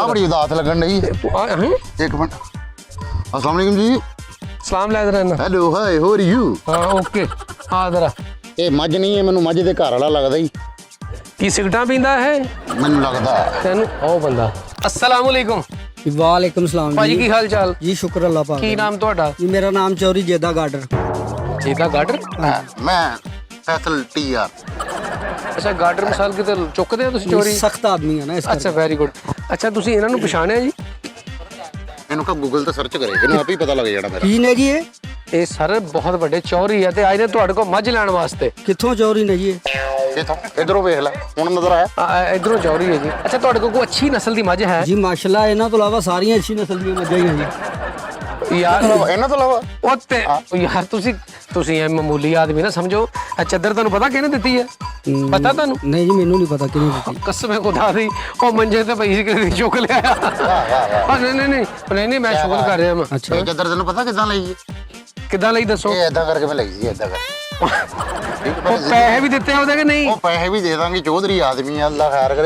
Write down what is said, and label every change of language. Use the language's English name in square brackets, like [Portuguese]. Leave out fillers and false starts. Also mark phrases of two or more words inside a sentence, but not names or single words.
[Punjabi] ਆ ਬੜੀ ਉਦਾਸ ਲੱਗਣ ਡਈ। ਇੱਕ ਮਿੰਟ। [Arabic] السلام عليكم [Punjabi] ਜੀ। ਸਲਾਮ ਲੈ ਜਰਾ ਇਹਨਾਂ। [English] Hello, hi, how are you? [Punjabi] ਹਾਂ ਓਕੇ। ਆ ਜਰਾ। ਇਹ ਮੱਝ ਨਹੀਂ ਹੈ, ਮੈਨੂੰ ਮੱਝ ਦੇ ਘਰ ਵਾਲਾ ਲੱਗਦਾ ਹੀ। ਕੀ ਸਿਗਰਟਾਂ ਪੀਂਦਾ ਹੈ? ਮੈਨੂੰ ਲੱਗਦਾ ਤੈਨੂੰ ਉਹ ਬੰਦਾ। [Arabic] السلام عليكم. وعليكم السلام [Punjabi] ਭਾਜੀ, ਕੀ ਹਾਲ ਚਾਲ? ਜੀ ਸ਼ੁਕਰ ਅੱਲਾਹ ਪਾਕ। ਕੀ ਨਾਮ ਤੁਹਾਡਾ? ਜੀ ਮੇਰਾ ਨਾਮ ਚੌਧਰੀ ਜੇਦਾ ਗਾਡਰ। जेदा गाडर? ਮੈਂ ਫੈਸਲ ਟੀਆਰ। ਅੱਛਾ, ਗਾਡਰ ਮਿਸਾਲ ਕਿਤੇ ਚੁੱਕਦੇ ਆ ਤੁਸੀਂ ਚੋਰੀ? ਸਖ਼ਤ ਆਦਮੀ ਹੈ ਨਾ ਇਸ ਅੱਛਾ, [English] very good. [Punjabi] ਅੱਛਾ, ਤੁਸੀਂ ਇਹਨਾਂ ਨੂੰ ਪਛਾਣਿਆ ਜੀ? ਇਹਨੂੰ ਕਾ ਗੂਗਲ ਤੇ ਸਰਚ ਕਰੇ, ਇਹਨੂੰ ਆਪੇ ਹੀ ਪਤਾ ਲੱਗ ਜਾਣਾ ਮੇਰਾ। ਕੀ ਨੇ ਜੀ ਇਹ ਸਰ ਬਹੁਤ ਵੱਡੇ ਚੌਰੀ ਆ ਤੇ ਆਏ ਨੇ ਤੁਹਾਡੇ ਕੋਲ ਮੱਝ ਲੈਣ ਵਾਸਤੇ। ਕਿੱਥੋਂ ਚੌਧਰੀ ਨੇ ਜੀ? ਕਿਥੋਂ? ਇਧਰੋਂ ਵੇਖ ਲੈ, ਹੁਣ ਨਜ਼ਰ ਆਇਆ? ਇਧਰੋਂ ਚੌਰੀ ਹੈ ਜੀ। ਅੱਛਾ, ਤੁਹਾਡੇ ਕੋਲ ਕੋਈ ਅੱਛੀ ਨਸਲ ਦੀ ਮੱਝ ਹੈ? ਜੀ ਮਾਸ਼ਾਅੱਲਾਹ, ਇਨ੍ਹਾਂ ਤੋਂ ਇਲਾਵਾ ਸਾਰੀਆਂ ਅੱਛੀ ਨਸਲ ਦੀ मੱਝਾਂ ਹੀ ਹੈਂ ਜੀ। ਯਾਰ ਇਹਨਾਂ ਤੋਂ ਇਲਾਵਾ ਉਹ ਤੇ ਯਾਰ ਤੁਸੀਂ ਇਹ ਮਾਮੂਲੀ ਆਦਮੀ ਨਾ ਸਮਝੋ। ਇਹ ਚੱਦਰ ਤੁਹਾਨੂੰ ਪਤਾ ਕਿਹਨੇ ਦਿੱਤੀ ਹੈ? ਪਤਾ ਤੁਹਾਨੂੰ? ਨਹੀਂ ਜੀ, ਮੈਨੂੰ ਨਹੀਂ ਪਤਾ ਕਿਨੇ ਦੀ। ਕਸਮ ਹੈ ਖੁਦਾ ਦੀ, ਉਹ ਮੰਜੇ ਤੇ ਪਈ ਸੀ ਕਿ ਚੁੱਕ ਲਿਆ। ਨਹੀਂ ਮੈਂ ਸ਼ੁਗਲ ਕਰ ਰਿਹਾ ਮੈਂ। अच्छा, ਚੱਦਰ ਤੈਨੂੰ ਪਤਾ ਕਿੱਦਾਂ ਲਈ? ਕਿੱਦਾਂ ਲਈ ਦੱਸੋ? ਇਹ ਏਦਾਂ ਕਰਕੇ ਮੈਂ ਲਈ ਸੀ, ਏਦਾਂ ਕਰ। ਉਹ ਪੈਸੇ ਵੀ ਦਿੱਤੇ ਉਹਦੇ ਕਿ ਨਹੀਂ? ਉਹ ਪੈਸੇ ਵੀ ਦੇ ਦਾਂਗੇ, ਚੌਧਰੀ ਆਦਮੀ ਆ, ਅੱਲਾ ਖੈਰ ਕਰੇ।